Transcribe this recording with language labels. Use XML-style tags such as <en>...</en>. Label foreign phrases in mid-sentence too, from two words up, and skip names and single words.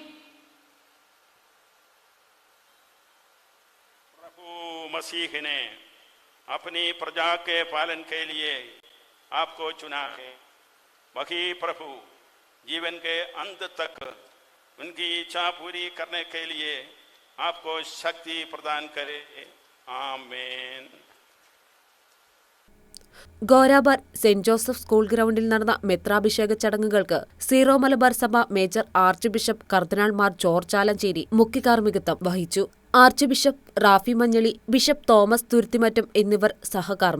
<hi>प्रभु मसीह ने अपनी प्रजा के पालन के लिए आपको चुना है. वही प्रभु जीवन के अंत तक उनकी इच्छा पूरी करने के लिए आपको शक्ति प्रदान करे. आमीन.</hi> <ml>ഗോരാബാർ സെന്റ് ജോസഫ് സ്കൂൾ ഗ്രൗണ്ടിൽ നടന്ന മെത്രാഭിഷേക ചടങ്ങുകൾക്ക് സീറോ മലബാർ സഭ മേജർ ആർച്ച് ബിഷപ്പ് കർദിനാൾ മാർ ജോർജ് ആലഞ്ചേരി മുഖ്യകാർമ്മികത്വം വഹിച്ചു. ആർച്ച് ബിഷപ്പ് റാഫി മഞ്ഞളി, ബിഷപ്പ് തോമസ് തുരുത്തിമറ്റം എന്നിവർ സഹകാർമ്മികരായി.</ml>